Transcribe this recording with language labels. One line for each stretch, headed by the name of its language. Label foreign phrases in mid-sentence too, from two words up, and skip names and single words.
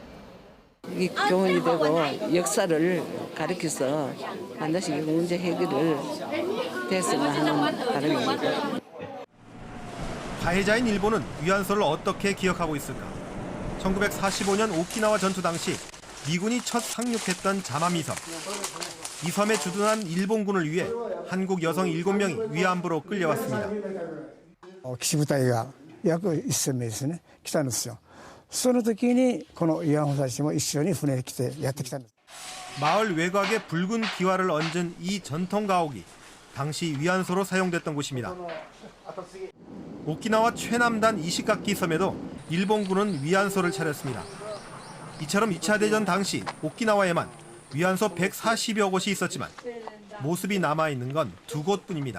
Korean: 이 교훈이 되고 역사를 가르쳐서 반드시 문제 해결을 됐으면 하는 바람입니다. 가해자인 일본은 위안소를 어떻게 기억하고 있을까? 1945년 오키나와 전투 당시 미군이 첫 상륙했던 자마미 섬. 이 섬에 주둔한 일본군을 위해 한국 여성 7명이 위안부로 끌려왔습니다.
Japanese: 岸部隊が約1000名ですね、来たんですよ。その時にこの慰安婦たちも一緒に船で来てやってきたんです。
Korean: 마을 외곽에 붉은 기와를 얹은 이 전통 가옥이 당시 위안소로 사용됐던 곳입니다. 오키나와 최남단 이시가키 섬에도 일본군은 위안소를 차렸습니다. 이처럼 2차 대전 당시 오키나와에만 위안소 140여 곳이 있었지만 모습이 남아있는 건 2곳뿐입니다.